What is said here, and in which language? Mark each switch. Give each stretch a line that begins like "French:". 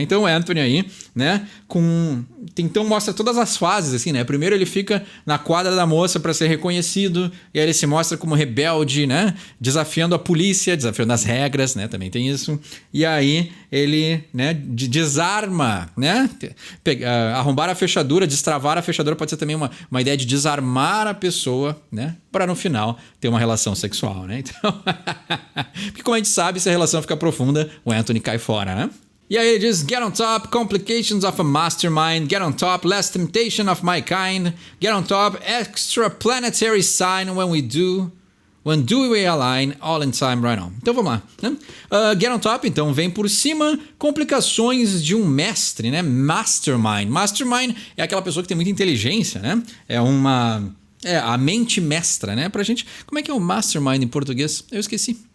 Portuguese: Então, o Anthony aí, né, então mostra todas as fases, assim, né, primeiro ele fica na quadra da moça para ser reconhecido, e aí ele se mostra como rebelde, né, desafiando a polícia, desafiando as regras, né, também tem isso, e aí ele, né, desarma, né, arrombar a fechadura, destravar a fechadura pode ser também uma ideia de desarmar a pessoa, né? Para no final ter uma relação sexual, né? Então, porque como a gente sabe, se a relação fica profunda, o Anthony cai fora, né? E aí ele diz,
English: get on top, complications of a mastermind, get on top, less temptation of my kind, get on top, extra planetary sign when we do When do we align all in time right on?
Portuguese: Então vamos lá, né? Get on top, então vem por cima. Complicações de um mestre, né? Mastermind. Mastermind é aquela pessoa que tem muita inteligência, né? É a mente mestra, né? Pra gente, como é que é o mastermind em português? Eu esqueci.